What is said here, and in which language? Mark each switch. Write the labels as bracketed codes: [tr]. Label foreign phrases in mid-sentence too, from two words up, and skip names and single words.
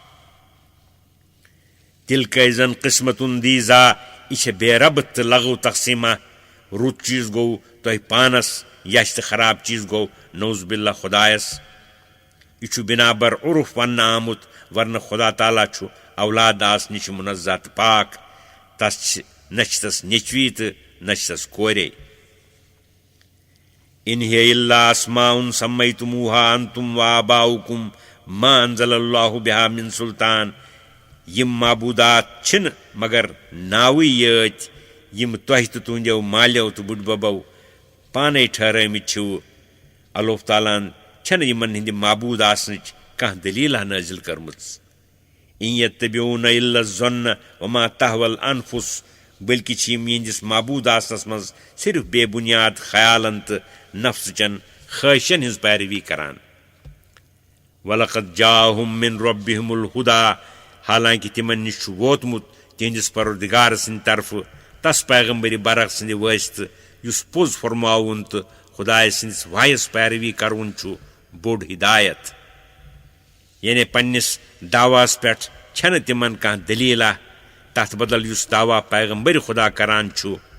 [ks] تِلکے زن قسمتن دیٖزا یہِ چھےٚ بے ربط تہٕ لغو تقسیٖمہ رُت چیٖز گوٚو تۄہہِ پانس یش تہٕ خراب چیٖز گوٚو [ar] نعوذ باللہ [ks] خۄدایس یہ چھُ بِنابر عرف وننہٕ آمُت ورنہ خدا تعالیٰ چھُ اولاد آسنہٕ نِش منزہ تہٕ پاک تس چھِ نہ چھِ تس نیٚچوی تہٕ نہ چھِ تس کورے [ar] ان ہی الا اسماء سمیتموہا انتم وآباؤکم ما انزل اللہ بہا من سلطان [ks] یم معبوٗدات چھِنہٕ مگر ناوٕے یٲتۍ یم تۄہہِ تہٕ تُہنٛدیو مالیو تہٕ بُڈببو پانے ٹھہرٲمٕتۍ چھِو اللہ تعالیٰ ہن چھنہٕ یِمن ہٕنٛدِ معبوٗد آسنٕچ کانٛہہ دٔلیٖلہ نٲزِل کٔرمٕژ [ar] ان یتبعون الا الظن وما تهوى الانفس [ks] بلکہ چھِ یِم یِہنٛدِس معبوٗد آسنس منٛز صرف بے بُنیاد خیالن تہٕ نفسہٕ چٮ۪ن خٲہِشن ہٕنٛز پیروی کران [ar] وَلَقَدْ جَاءَهُم مِّن رَبِّهِمُ الْهُدَىٰ [ks] حالانکہ تِمن نِش چھُ ووتمُت تِہنٛدِس پروردگار سٕنٛدِ طرفہٕ تس پیغمبرِ برق سٕنٛدِ وٲسطہٕ یُس پوٚز فرماوُن تہٕ خۄداے سٕنٛدِس وایس پیروی کرُن چھُ بوٚڑ ہدایت یعنی پننِس دعواہس پٮ۪ٹھ چھنہٕ تِمن کانٛہہ دٔلیٖلہ تتھ بدل یُس دعوا پیغمبرِ خۄدا کران چھُ